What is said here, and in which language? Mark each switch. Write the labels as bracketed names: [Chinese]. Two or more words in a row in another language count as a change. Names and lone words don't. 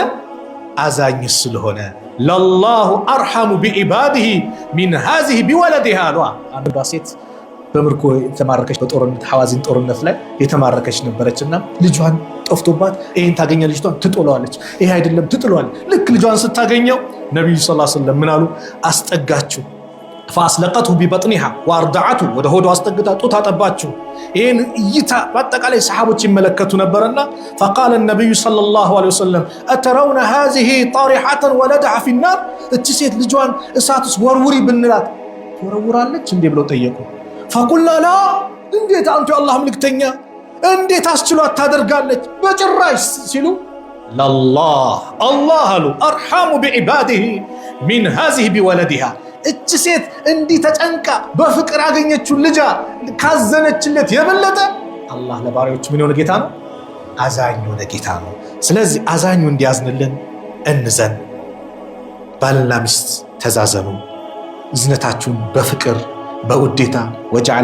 [Amharic] አዛኝ ስለሆነ። [Arabic] لله أرحم بعباده من هذه بولدها [Amharic] አሏ። አንዷ ሴት በምርኮ የተማረከች በጦርነት ሐዋዚን ጦርነት ላይ የተማረከች ነበረችና ልጇን ጠፍቶባት ይሄን ታገኘ ልጅቷን ትጥለዋለች። ይሄ አይደለም ትጥለዋለች። ልክ ልጇን ስታገኘው ነብዩ [Arabic] صلى الله عليه وسلم [Amharic] ምን አሉ? አስጠጋችሁ [Arabic] فأسلقته ببطنها وأرضعته [Amharic] ወደ ሆዷ አስጠግታ ጡት አጠባችሁ። ይሄን እይታ በአጠቃላይ ሰሃቦች ይመለከቱ ነበርና [Arabic] فقال النبي صلى الله عليه وسلم أترون هذه طارحة ولدها في النار [Amharic] እቺ ሴት ልጇን እሳትስ ወርውሪ ብንላት ትወረውራለች እንዴ ብለው ጠየቁ። [Arabic] فقلنا لا [Amharic] እንዴት አንተ የአላህ መልእክተኛ እንዴት አስችሏት ታደርጋለች? በጭራሽ ሲሉ [Arabic] لله الله [Amharic] አሉ [Arabic] أرحم بعباده من هذه بولدها [Amharic] እቺ ሴት እንዲህ ተጨንቃ በፍቅር ያገኘችው ልጇ ካዘነችለት የበለጠ አላህ ለባሪያዎቹ ምን የሆነ ጌታ ነው? አዛኝ የሆነ ጌታ ነው። ስለዚህ አዛኙ እንዲያዝንልን እንዘን። ባልና ሚስት ተዛዘኑ። እዝነታችሁን በፍቅር በውዴታ ወጀዐለ